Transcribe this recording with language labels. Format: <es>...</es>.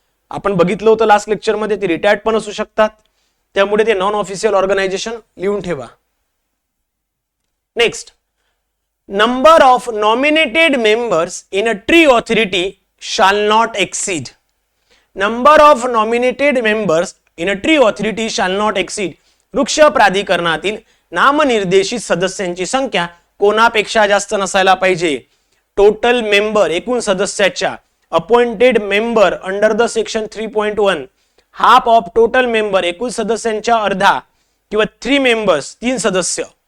<mr>आपण बघितलं होतं लास्ट लेक्चरमध्ये, ते रिटायर्ड पण असू शकतात. त्यामुळे ते नॉन ऑफिशियल ऑर्गनायझेशन लिहून ठेवा.</mr> <en>Next, number of nominated members in a tree authority shall not exceed. Number of nominated members in a tree authority shall not exceed.</en> <mr>वृक्ष प्राधिकरणातील नामनिर्देशित सदस्यांची संख्या कोणापेक्षा जास्त नसायला पाहिजे? टोटल मेंबर, एकूण सदस्याच्या.</mr> <en>appointed member under the section 3.1, half of total member,</en> <mr>एकूण सदस्यांच्या अर्धा,</mr> <en>किंवा 3 मेंबर्स, 3 सदस्य.</en>